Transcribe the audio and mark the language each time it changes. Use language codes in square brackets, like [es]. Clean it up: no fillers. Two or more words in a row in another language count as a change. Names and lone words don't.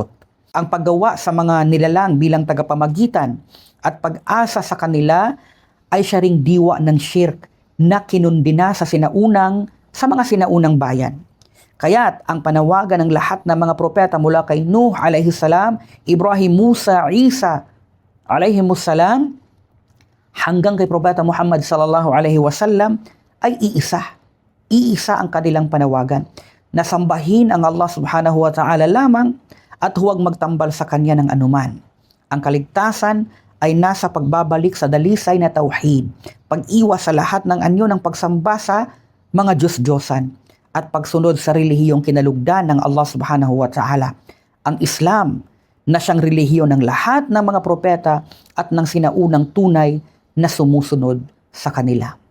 [tl] Ang paggawa sa mga nilalang bilang tagapamagitan at pag-asa sa kanila ay siya ring diwa ng shirk na kinundina sa mga sinaunang bayan. Kaya't ang panawagan ng lahat ng mga propeta mula kay Nuh [ar] عليه السلام, [tl] Ibrahim, Musa, Isa [ar] عليه السلام [tl] hanggang kay propeta Muhammad [ar] صلى الله عليه وسلم [tl] ay iisa. Iisa ang kanilang panawagan na sambahin ang Allah [ar] سبحانه وتعالى [tl] lamang at huwag magtambal sa kanya ng anuman. Ang kaligtasan ay nasa pagbabalik sa dalisay na tauhid, pag-iwas sa lahat ng anyo ng pagsamba sa mga Diyos-Diyosan at pagsunod sa relihiyong kinalugdan ng Allah [ar] سبحانه وتعالى. [tl] Ang Islam na siyang relihiyon ng lahat ng mga propeta at ng sinaunang tunay na sumusunod sa kanila.